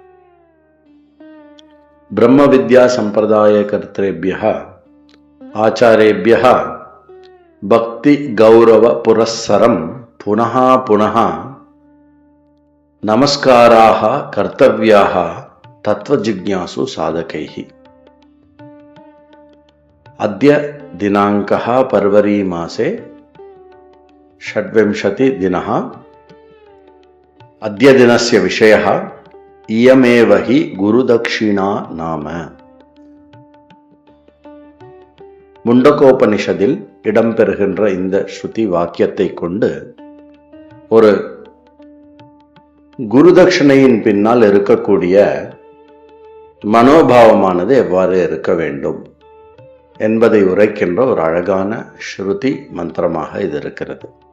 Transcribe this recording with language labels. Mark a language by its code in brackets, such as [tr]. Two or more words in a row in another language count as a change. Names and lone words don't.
[sa] ब्रह्म विद्या सम्प्रदाय कर्तृभ्यः आचार्येभ्यः भक्ति गौरव पुरस्सरम् पुनः पुनः नमस्काराः कर्तव्याः तत्त्वजिज्ञासु साधकैः. अद्य दिनाङ्कः पर्वरी मासे 26 दिनः. अद्य दिनस्य विषयः इयमेव हि गुरुदक्षिणा नाम. [ta] முண்டகோபனிஷதில் இடம்பெறுகின்ற இந்த ஸ்ருதி வாக்கியத்தை கொண்டு ஒரு குருதட்சிணையின் பின்னால் இருக்கக்கூடிய மனோபாவமானது எவ்வாறு இருக்க வேண்டும் என்பதை உரைக்கின்ற ஒரு அழகான ஸ்ருதி மந்திரமாக இது இருக்கிறது.